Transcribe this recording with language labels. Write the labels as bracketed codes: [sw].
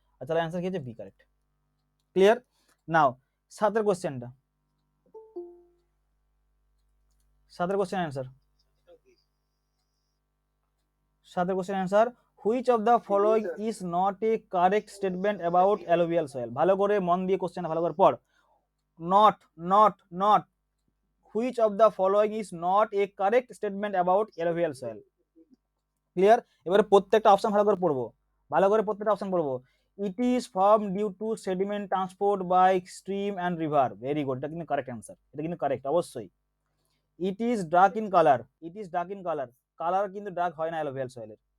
[bn] আচ্ছা তাহলে [en] Answer কি হচ্ছে? B correct. Clear? Now 7 কোশ্চেনটা, 7 question answer, 7 question answer. Which of the following is not a correct statement about alluvial soil. [bn] ভালো করে মন দিয়ে কোশ্চেনটা ভালো করে পড়। [en] Not which of the following is not a correct statement about alluvial soil. Clear? [bn] এবারে প্রত্যেকটা অপশন ভালো করে পড়বো, প্রত্যেকটা অপশন পড়বো। [en] It is form due to sediment transport by stream and river. [bn] Very good, এটা কিন্তু কারেক্ট অ্যান্সার, এটা কিন্তু কারেক্ট অবশ্যই। [en] it is dark in colour, [bn] colour কিন্তু ডার্ক হয় না অ্যালুভিয়াল সয়েলের।